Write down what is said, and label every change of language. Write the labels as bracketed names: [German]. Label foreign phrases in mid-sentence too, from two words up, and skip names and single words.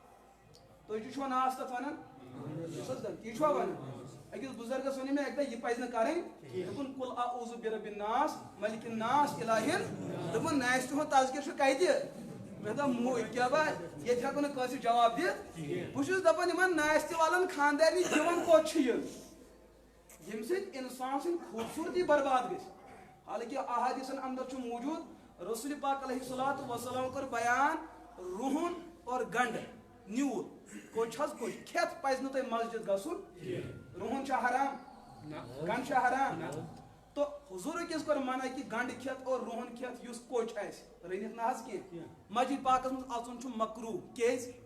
[Kashmiri] تُہۍ چھُوا ناس تتھ ونان تی چھُوا ونان أکِس بُزرگس ووٚن مےٚ اکہِ دۄہ یہِ پزِ نہٕ کرٕنۍ دوٚپُن [Arabic] قُل اعوذ برب الناس ملک الناس الہ [Kashmiri] دوٚپُن ناس تِہُنٛد تذکِر چھُ کتہِ مےٚ دوٚپ کیٛاہ با ییٚتہِ ہٮ۪کو نہٕ کٲنٛسہِ جواب دِتھ بہٕ چھُس دپان یِمن ناستہِ والن خاندارنہِ دِوان کوٚت چھِ یِن ییٚمہِ سۭتۍ انسان سٕنٛدۍ خوٗبصوٗرتی برباد گژھِ حالانکہِ احادیثن اندر چھُ موٗجوٗد رسول پاک [Arabic] علیہ الصلوۃ والسلام [Kashmiri] کوٚر بیان رُہُن اور گنڈٕ نیوٗل کوٚچ حظ کوٚچ کھٮ۪تھ پزِ نہٕ تۄہہِ مسجد گژھُن رُہُن چھا حرام گنڈٕ چھا حرام تو حضوٗرو کیٛازِ کوٚر منع کہِ گنڈٕ کھٮ۪تھ اور رُہُن کھٮ۪تھ یُس کوٚچ آسہِ رٔنِتھ نہ حظ کینٛہہ مسجد پاکس منٛز اژُن چھُ مکروٗہ کیٛازِ